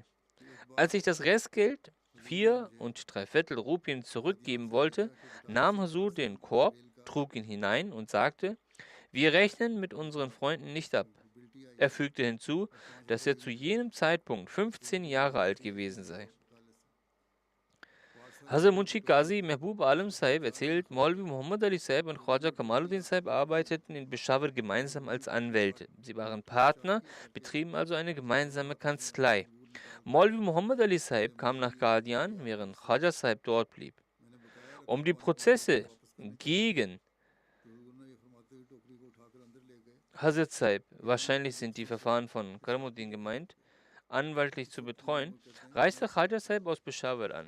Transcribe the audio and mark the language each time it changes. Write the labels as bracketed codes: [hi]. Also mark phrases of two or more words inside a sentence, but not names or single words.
[de] Als ich das Restgeld, 4 3/4 Rupien, zurückgeben wollte, nahm Huzur den Korb, trug ihn hinein und sagte: Wir rechnen mit unseren Freunden nicht ab. Er fügte hinzu, dass er zu jenem Zeitpunkt 15 Jahre alt gewesen sei. Hazrat Munshi Qazi Mehboob Alam Sahib erzählt, Maulvi Muhammad Ali Sahib und Khwaja Kamaluddin Sahib arbeiteten in Peshawar gemeinsam als Anwälte. Sie waren Partner, betrieben also eine gemeinsame Kanzlei. Maulvi Muhammad Ali Sahib kam nach Qadian, während Khwaja Sahib dort blieb. Um die Prozesse gegen Hazrat Sahib, wahrscheinlich sind die Verfahren von Karamuddin gemeint, anwaltlich zu betreuen, reiste Khwaja Sahib aus Peshawar an.